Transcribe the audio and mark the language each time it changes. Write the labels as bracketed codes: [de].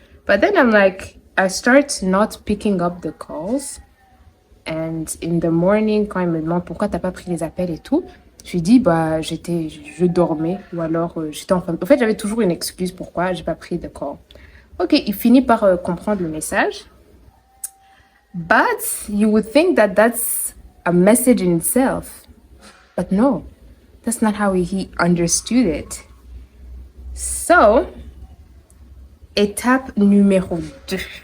[en] But then I'm like, I start not picking up the calls. [fr] And in the morning, quand il me demande pourquoi t'as pas pris les appels et tout, je lui dis, bah, je dormais ou alors j'étais en train de... En fait, j'avais toujours une excuse pourquoi j'ai pas pris de call. Ok, il finit par comprendre le message. [en] But you would think that that's a message in itself. But no, that's not how he understood it. [fr] So, étape numéro 2.